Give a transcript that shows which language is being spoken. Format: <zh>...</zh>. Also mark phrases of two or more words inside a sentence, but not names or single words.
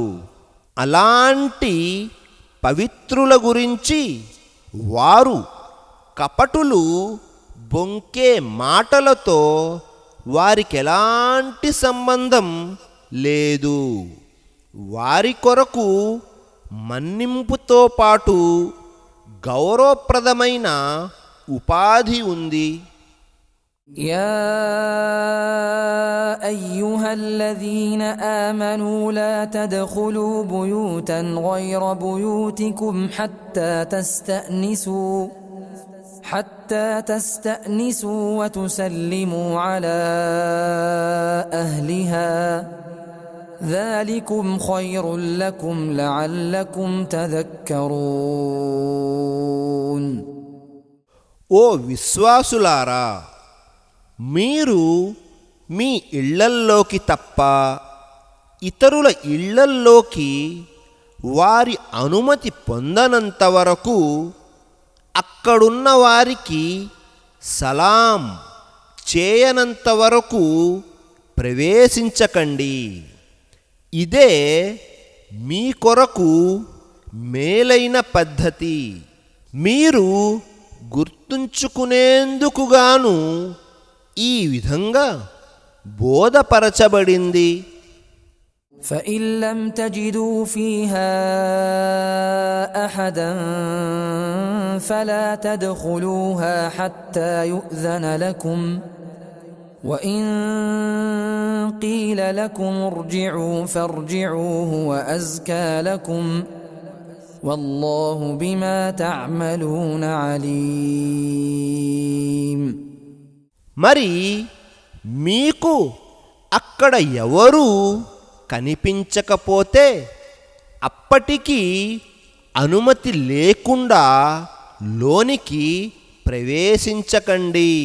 <te>అలాంటి పవిత్రుల గురించి వారు కపటులు బొంకే మాటలతో వారికెలాంటి సంబంధం లేదు. వారి కొరకు మన్నింపుతో పాటు గౌరవప్రదమైన ఉపాధి ఉంది.</te> <ar>يا أيها الذين آمنوا لا تدخلوا بيوتا غير بيوتكم حتى تستأنسوا وتسلموا على أهلها ذلكم خير لكم لعلكم تذكرون.</ar> <te>ఓ విశ్వాసులారా, మీరు మీ ఇళ్లల్లోకి తప్ప ఇతరుల ఇళ్లల్లోకి వారి అనుమతి పొందనంత వరకు అక్కడున్న వారికి సలాం చేయనంత వరకు ప్రవేశించకండి. ఇదే మీ కొరకు మేలైన పద్ధతి. మీరు గుర్తుంచుకునేందుకుగాను ఈ విధంగా బోధపరచబడింది.</te> <ar>فإن لم تجدوا فيها أحدا فلا تدخلوها حتى يؤذن لكم وإن قيل لكم ارجعوا فارجعوا هو أزكى لكم والله بما تعملون عليم.</ar> <te>మరి మీకు అక్కడ ఎవరు కనిపించకపోతే అప్పటికీ అనుమతి లేకుండా లోనికి ప్రవేశించకండి.</te>